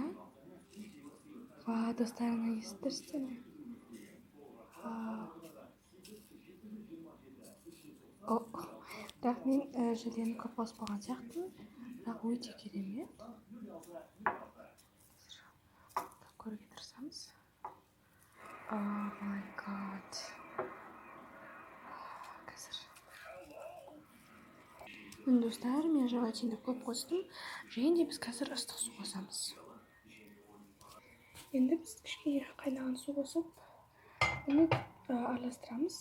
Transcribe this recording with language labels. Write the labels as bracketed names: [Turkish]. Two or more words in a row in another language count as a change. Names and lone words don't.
[Kazakh] Достар, оны естірсіздер ме? Бірақ мен жүлдені көп қосып болған сияқтымын. Бірақ өте керемет. Көруге тырысамыз. [English] Oh my god. [Kazakh] Қазір. Достар, мен желатинді көп қостым. Және де біз қазір ыстық су қосамыз. Енді біз кішкене қайнаған су қосып, оны араластырамыз.